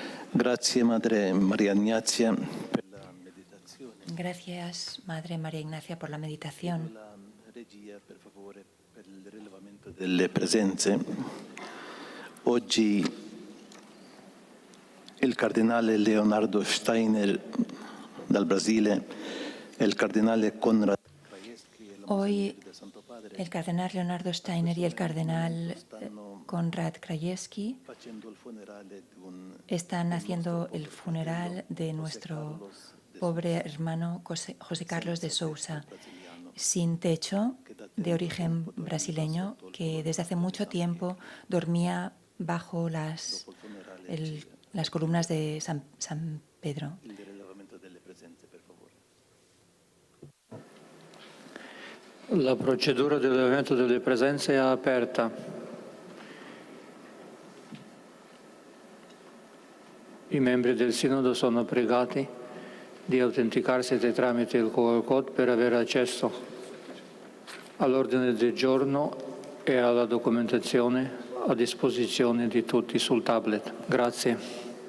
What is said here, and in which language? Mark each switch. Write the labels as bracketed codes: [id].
[it] Grazie Madre Maria Ignazia per la meditazione. [es] Gracias, Madre María Ignacia, por la meditación. [it] La regia, per favore, per il rilevamento delle presenze. Oggi il cardinale Leonardo Steiner dal Brasile e il cardinale Konrad Krajewski e [es] Hoy el cardenal Leonardo Steiner y el cardenal Konrad Krajewski [it] facendo il funerale di un [es] están haciendo el funeral de nuestro pobre hermano José Carlos de Sousa, sin techo, de origen brasileño, que desde hace mucho tiempo dormía bajo las columnas de San Pedro. [it] il rilevamento delle presenze, per favore. La procedura di rilevamento delle presenze è aperta. I membri del Sinodo sono pregati di autenticarsi tramite il QR code per avere accesso all'ordine del giorno e alla documentazione a disposizione di tutti sul tablet. Grazie.